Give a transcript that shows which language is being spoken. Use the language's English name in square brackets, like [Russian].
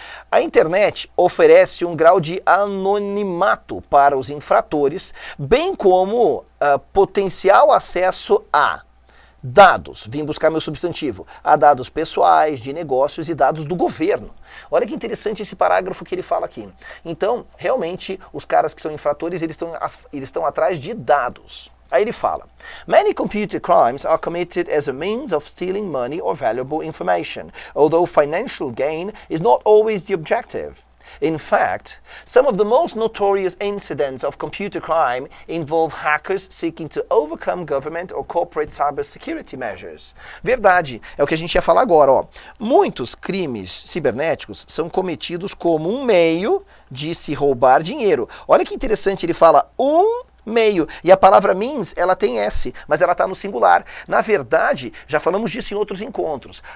[Portuguese] A internet oferece um grau de anonimato para os infratores, bem como potencial acesso a dados, vim buscar meu substantivo, a dados pessoais, de negócios e dados do governo. Olha que interessante esse parágrafo que ele fala aqui. Então, realmente, os caras que são infratores, eles estão atrás de dados. Aí ele fala, [English] many computer crimes are committed as a means of stealing money or valuable information, although financial gain is not always the objective. In fact, some of the most notorious incidents of computer crime involve hackers seeking to overcome government or corporate cybersecurity measures. [Portuguese] Verdade, é o que a gente ia falar agora, ó. Muitos crimes cibernéticos são cometidos como um meio de se roubar dinheiro. Olha que interessante, ele fala meio. E a palavra means, ela tem S, mas ela está no singular. Na verdade, já falamos disso em outros encontros.